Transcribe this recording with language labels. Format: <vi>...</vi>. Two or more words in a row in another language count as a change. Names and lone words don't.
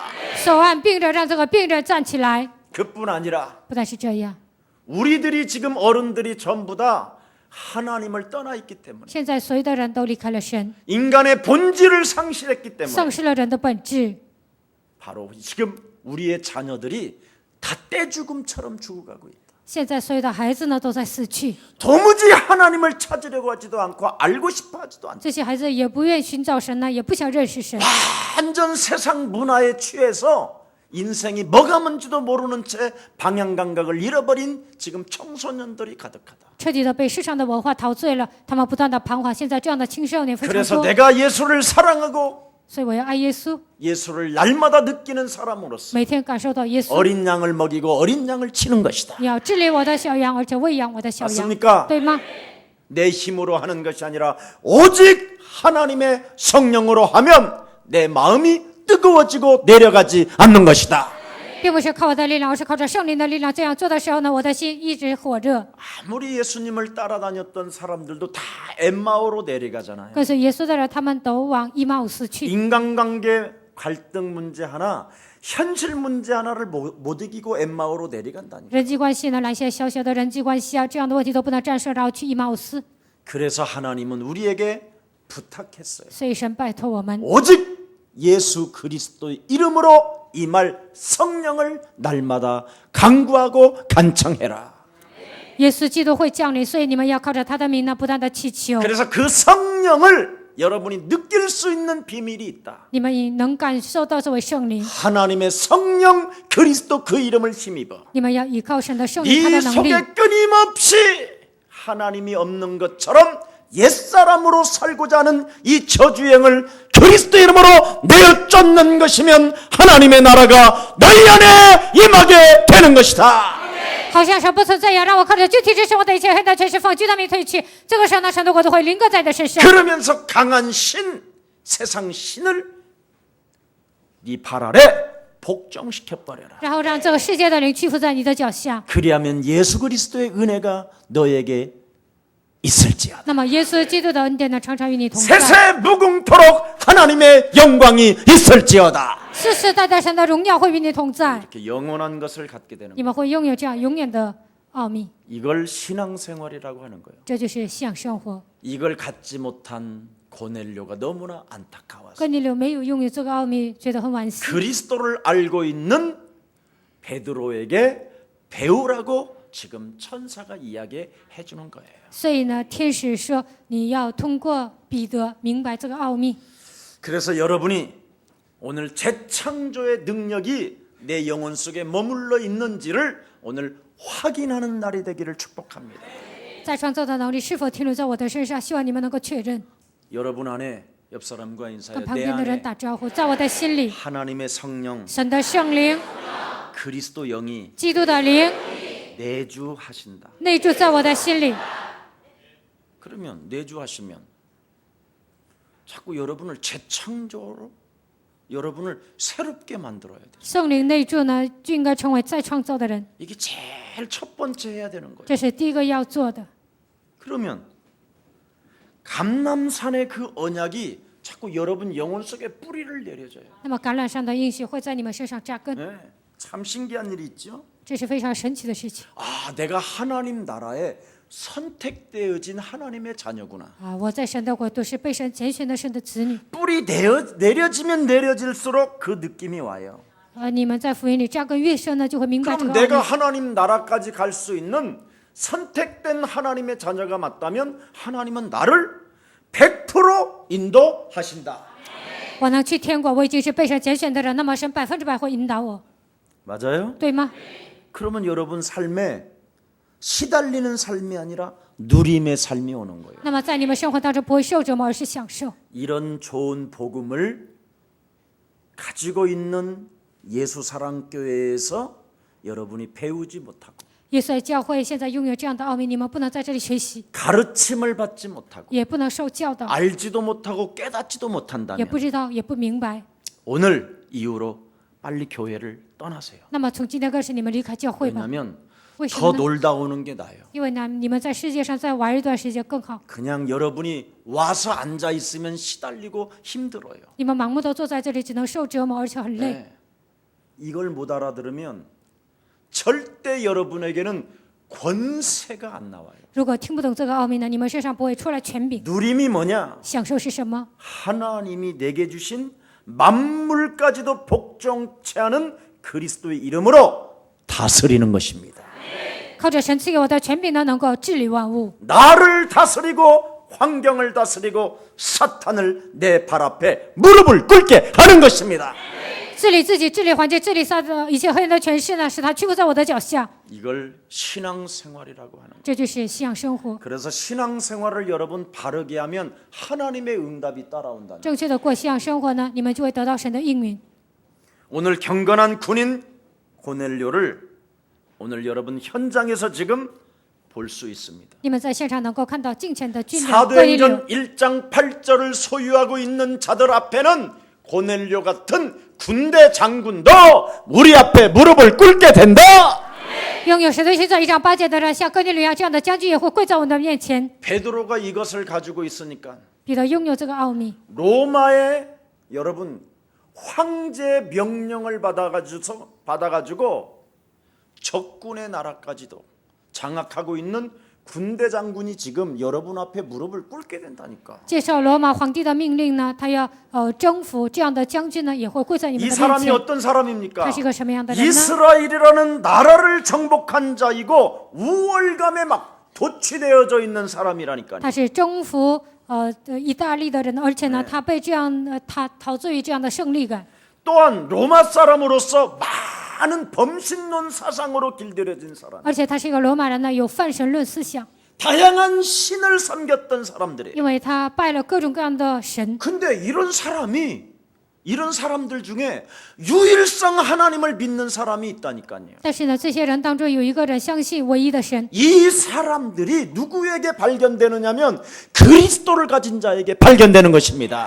<zh>手按病人，让这个病人站起来。</zh> <ko>그뿐 아니라</ko> <zh>不但是这样，</zh> <ko>우리들이 지금 어른들이 전부 다 하나님을 떠나 있기 때문에</ko> <zh>现在所有的人都离开了神，</zh> <ko>인간의 본질을 상실했기 때문에</ko> <zh>丧失了人的本质。</zh> <ko>바로 지금 우리의 자녀들이 다 떼죽음처럼 죽어가고 있다.</ko> <zh>现在所有的孩子呢，都在死去。</zh> <ko>도무지 하나님을 찾으려고 하지도 않고 알고 싶어 하지도 않다.</ko> <zh>这些孩子也不愿寻找神呢，也不想认识神，</zh> <ko>완전 세상 문화에 취해서 인생이 뭐가 뭔지도 모르는 채 방향 감각을 잃어버린 지금 청소년들이 가득하다.</ko> <zh>彻底的被世上的文化陶醉了，他们不断的彷徨。现在这样的青少年非常</zh> <ko>그래서</ko> <zh>多，</zh> <ko>내가 예수를 사랑하고</ko> <zh>所以我要爱耶稣，</zh> <ko>예수를 날마다 느끼는 사람으로서</ko> <zh>每天感受到耶稣。</zh> <ko>어린 양을 먹이고 어린 양을 치는 것이다.</ko> <zh>你要治理我的小羊，而且喂养我的小羊，</zh> <ko>맞습니까?</ko> <zh>对吗？</zh> <ko>내 힘으로 하는 것이 아니라 오직 하나님의 성령으로 하면 내 마음이 뜨거워지고 내려가지 않는 것이다.</ko> <zh>并不是靠我的力量，而是靠着圣灵的力量。这样做的时候呢，我的心一直火热。</zh> <ko>아무리 예수님을 따라다녔던 사람들도 다 엠마오로 내려가잖아요.</ko> <zh>跟随耶稣的人，他们都往以马忤斯去。</zh> <ko>인간관계 갈등 문제 하나, 현실 문제 하나를 못 이기고 엠마오로 내려간다니.</ko> <zh>人际关系呢，来些小小的人际关系啊，这样的问题都不能战胜，然后去以马忤斯。</zh> <ko>그래서 하나님은 우리에게 부탁했어요.</ko> <zh>所以神拜托我们，</zh> <ko>오직 예수 그리스도의 이름으로 이 말 성령을 날마다 간구하고 간청해라.</ko> <zh>耶稣基督会降临，所以你们要靠着他的名呢，不断的祈求。</zh> <ko>그래서 그 성령을 여러분이 느낄 수 있는 비밀이 있다.</ko> <zh>你们能感受到这位圣灵，</zh> <ko>하나님의 성령 그리스도 그 이름을 힘입어</ko> <zh>你们要依靠神的圣灵，他</zh> <ko>네</ko> <zh>的能力，</zh> <ko>속에 끊임없이 하나님이 없는 것처럼 옛사람으로 살고자 하는 이 저주행을 그리스도 이름으로 내어쫓는 것이면 하나님의 나라가 너희 안에 임하게 되는 것이다.</ko> <zh>好像神不存在一样，让我靠着具体之生活的一切黑暗权势奉基督名退去。这个时候呢，神的国度会临搁在你的身上。</zh> <ko>그러면서 강한 신, 세상 신을 네 발 아래 복종시켜 버려라.</ko> <zh>然后让这个世界的灵屈服在你的脚下。</zh> <ko>그리하면 예수 그리스도의 은혜가 너에게 있을지어다.</ko> <zh>那么耶稣基督的恩典呢，常常与你同在。</zh> <ko>세세 무궁토록 하나님의 영광이 있을지어다.</ko> <zh>世世代代神的荣耀会与你同在，</zh> <ko>이렇게 영원한 것을 갖게 되는</ko> <zh>你</zh> <ko>거예요.</ko> <zh>们会拥有这样永远的奥秘。</zh> <ko>이걸 신앙생활이라고 하는 거예요.</ko> <zh>这就是信仰生活。</zh> <ko>이걸 갖지 못한 고넬료가 너무나 안타까워서</ko> <zh>哥尼流没有拥有这个奥秘，觉得很惋惜。</zh> <ko>그리스도를 알고 있는 베드로에게 배우라고 지금 천사가 이야기해 주는 거예요.</ko> <zh>所以呢，天使说你要通过彼得明白这个奥秘。</zh> <ko>그래서 여러분이 오늘 재창조의 능력이 내 영혼 속에 머물러 있는지를 오늘 확인하는 날이 되기를 축복합니다.</ko> <zh>再创造的能力是否停留在我的身上？希望你们能够确认。</zh> <ko>여러분 안에 옆 사람과</ko> <zh>跟</zh> <ko>인사해.</ko> <zh>旁</zh> <ko>내</ko> <zh>边的人</zh> <ko>안에</ko> <zh>打招呼，在我的心里，</zh> <ko>하나님의 성령</ko> <zh>神的圣灵、</zh> <ko>그리스도 영이</ko> <zh>基督的灵</zh> <ko>내주하신다.</ko> <zh>内住在我的心里。</zh> <ko>그러면 내주하시면 자꾸 여러분을 재창조로 여러분을 새롭게 만들어야 돼요.</ko> <zh>圣灵内住呢，就应该成为再创造的人，</zh> <ko>이게 제일 첫 번째 해야 되는 거예요.</ko> <zh>这是第一个要做的。</zh> <ko>그러면 감람산의 그 언약이 자꾸 여러분 영혼 속에 뿌리를 내려줘요.</ko> <zh>那么橄榄上的应许会在你们身上扎根，</zh> <ko>네, 참 신기한 일이 있죠.</ko> <zh>这是非常神奇的事情</zh> <ko>아, 내가 하나님 나라에 선택되어진 하나님의 자녀구나.</ko> <zh>啊！我在神的国度是被神拣选的神的子女。</zh> <ko>뿌리 내려지면 내려질수록 그 느낌이 와요.</ko> <zh>你们在福音里扎根越深呢，就会明白这</zh> <ko>그럼</ko> <zh>个奥</zh> <ko>내가</ko> <zh>秘。</zh> <ko>하나님 나라까지 갈 수 있는 선택된 하나님의 자녀가 맞다면 하나님은 나를 100% 인도하신다.</ko> <zh>我能去天国，我已经是被神拣选的人，那么神100%会引导我，</zh> <ko>맞아요?</ko> <zh>对吗？</zh> <ko>그러면 여러분 삶에 시달리는 삶이 아니라 누림의 삶이 오는 거예요.</ko> <zh>那么在你们生活当中不会受折磨，而是享受。</zh> <ko>이런 좋은 복음을 가지고 있는 예수 사랑 교회에서 여러분이 배우지 못하고</ko> <zh>耶稣教会现在拥有这样的奥秘，你们不能在这里学习，</zh> <ko>가르침을 받지 못하고</ko> <zh>也不能受教导，</zh> <ko>알지도 못하고 깨닫지도</ko> <zh>也</zh> <ko>못한다면</ko> <zh>不知道，也不明白。</zh> <ko>오늘 이후로 빨리 교회를 떠나세요.</ko> <zh>那么从今天开始，你们离开教会吧。</zh> <ko>왜냐하면</ko> <zh>为什</zh> <ko>더</ko> <zh>么呢？</zh> <ko>놀다 오는 게 나아요.</ko> <zh>因为呢，你们在世界上再玩一段时间更好。</zh> <ko>그냥 여러분이 와서 앉아 있으면 시달리고 힘들어요.</ko> <zh>你们盲目的坐在这里，只能受折磨，而且很累。</zh> <ko>네. 이걸 못 알아들으면 절대 여러분에게는 권세가 안 나와요.</ko> <zh>如果听不懂这个奥秘呢，你们身上不会出来权柄。</zh> <ko>누림이 뭐냐?</ko> <zh>享受是什么？</zh> <ko>하나님이 내게 주신 만물까지도 복종케 하는 그리스도의 이름으로 다스리는 것입니다.</ko> <zh>靠着神赐给我的权柄呢，能够治理万物，</zh> <ko>나를 다스리고 환경을 다스리고 사탄을 내 발 앞에 무릎을 꿇게 하는 것입니다.</ko> <zh>治理自己，治理环境，治理撒的一切黑暗的权势呢，使他屈服在我的脚下。</zh> <ko>이걸 신앙생활이라고 하는 거예요.</ko> <zh>这就是信仰生活。</zh> <ko>그래서 신앙생활을 여러분 바르게 하면 하나님의 응답이 따라온다는.</ko> <zh>正确的过信仰生活呢，你们就会得到神的应允。</zh> <ko>오늘 경건한 군인 고넬료를 오늘 여러분 현장에서 지금 볼 수 있습니다.</ko> <zh>你们在现场能够看到敬虔的军人哥尼流。</zh> <ko>사도행전 1장 8절을 소유하고 있는 자들 앞에는 고넬료 같은 군대 장군도 우리 앞에 무릎을 꿇게 된다.</ko> <zh>拥有使徒行传1章8节的人，像哥尼流一样，这样的将军也会跪在我们的面前。</zh> <ko>베드로가 이것을 가지고 있으니까</ko> <zh>彼得拥有这个奥秘，</zh> <ko>로마의 여러분 황제 명령을 받아가지고 적군의 나라까지도 장악하고 있는 군대 장군이 지금 여러분 앞에 무릎을 꿇게 된다니까.</ko> <zh>接受罗马皇帝的命令呢，他要征服这样的将军呢，也会跪在你们</zh> <ko>이</ko> <zh>的面</zh> <ko>사람이</ko> <zh>前。</zh> <ko>어떤 사람입니까?</ko> <zh>他是一个什么样的人呢？</zh> <ko>이스라엘이라는 나라를 정복한 자이고 우월감에 막 도취되어져 있는 사람이라니까요.</ko> <zh>他是征服意大利的人，而且呢，他被这样他陶醉于这样的胜利感。</zh> <ko>또한 로마 사람으로서 많은 범신론 사상으로 길들여진 사람,</ko> <zh>而且他是一个罗马人呢，有泛神论思想，</zh> <ko>다양한 신을 섬겼던 사람들이.</ko> <zh>因为他拜了各种各样的神。</zh> <ko>근데 이런 사람들 중에 유일성 하나님을 믿는 사람이 있다니까요.</ko> <zh>但是呢，这些人当中有一个人相信唯一的神，</zh> <ko>이 사람들이 누구에게 발견되느냐면 그리스도를 가진 자에게 발견되는 것입니다.</ko>